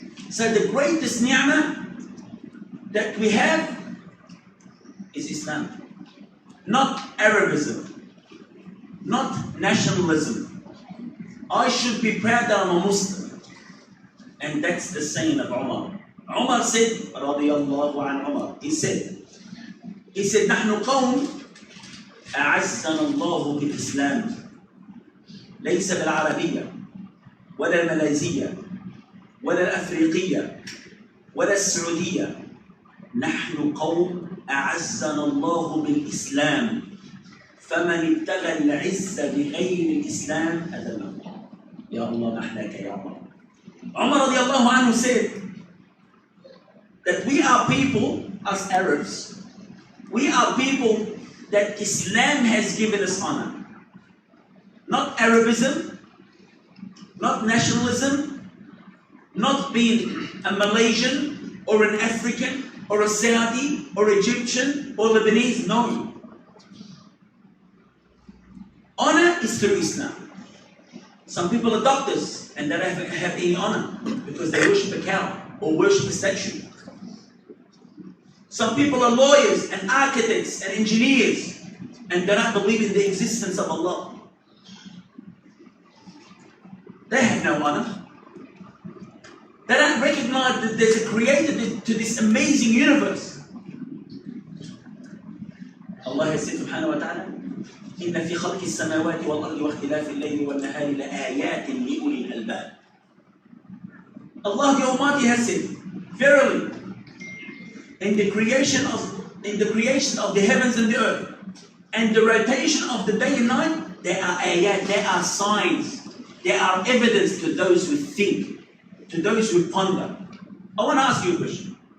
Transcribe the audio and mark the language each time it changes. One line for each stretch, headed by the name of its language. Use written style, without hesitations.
English: So the greatest ni'mah that we have is Islam. Not Arabism, not nationalism. I should be proud that I'm a Muslim. And that's the saying of Umar. Umar said, radiyallahu an Umar, he said,
Arabic: نحن قوم أعزنا الله بالإسلام ليس بالعربية ولا الماليزية ولا الأفريقية ولا السعودية. نحن قوم أعزنا الله بالإسلام فمن ابتغى العزة بغير الإسلام أذله. يا الله محلاك يا الله.
English: Umar radiallahu anhu said that we are people, as Arabs, we are people that Islam has given us honor. Not Arabism, not nationalism, not being a Malaysian or an African or a Saudi or Egyptian or Lebanese. No. Honor is through Islam. Some people are doctors and they don't have any honor because they worship a cow or worship a statue. Some people are lawyers and architects and engineers and they don't believe in the existence of Allah. They have no honor. They don't recognize that there's a creator to this amazing universe. Allah has said subhanahu wa ta'ala,
Arabic: إن في خلق السماوات والأرض واختلاف الليل والنهار لآيات لأولي الألباب.
English: Allah the Almighty has said, verily, in the creation of the heavens and the earth, and the rotation of the day and night, there are ayat, there are signs, there are evidence to those who think, to those who ponder. I want to ask you a question.